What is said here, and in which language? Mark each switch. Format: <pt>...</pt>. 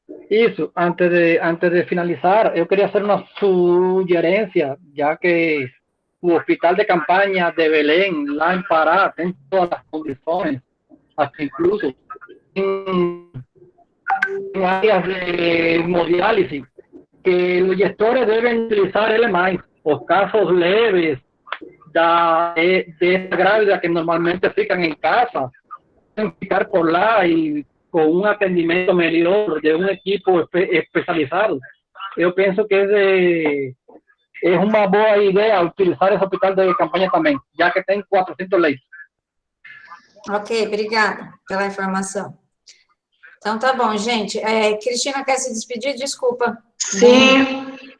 <pt>Isso, antes de finalizar, eu queria hacer uma sugerência, já que o hospital de campanha de Belém, lá em Pará, tem todas as condições,</pt> <es>hasta incluso</es> <pt>em áreas de hemodiálise, que os gestores devem utilizar ele mais.</pt> <es>Os casos leves de grávida que normalmente fican en casa, pueden</es> <pt>ficar por lá</pt> <es>y con un atendimiento melhor de un equipo especializado. Yo pienso que es una boa idea utilizar ese hospital de campanha</es> <pt>também, já que tem 400 leitos. Ok, obrigada pela informação. Então, tá bom, gente. Cristina quer se despedir? Desculpa. Sim.</pt>